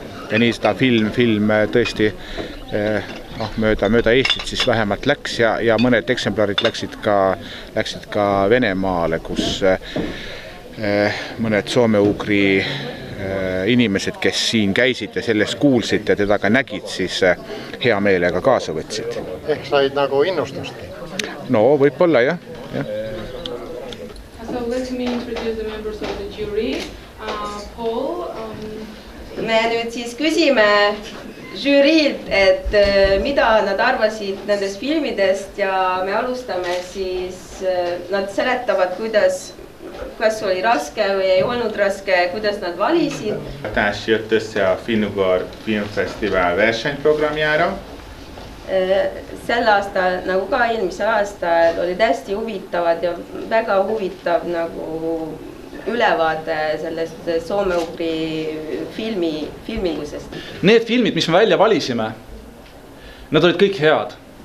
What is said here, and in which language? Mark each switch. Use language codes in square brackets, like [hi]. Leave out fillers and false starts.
[et] Ja nii seda film tõesti mööda Eestit siis vähemalt läks ja mõned eksemplarid läksid ka Venemaale, kus mõned soome-ugri inimesed, kes siin käisid ja sellest kuulsid ja teda ka nägid, siis hea meelega kaasa võtsid. Ehk said nagu innustustki? No võib-olla jah. [en] So let me introduce the members of the jury. Paul. [et] Me nüüd siis küsime žüriilt, et mida nad arvasid nendest filmidest ja me alustame siis, nad seletavad, kas oli raske või ei olnud raske, kuidas nad valisid. [hu] Társ jött össze a Finnugor Filmfesztivál versenyprogramjára. [et] Sel aastal, nagu ka eelmisel aastal, olid hästi huvitavad ja väga huvitav nagu ülevaade sellest soome-ugri filmingusest. Need filmid, mis me välja valisime, nad olid kõik head.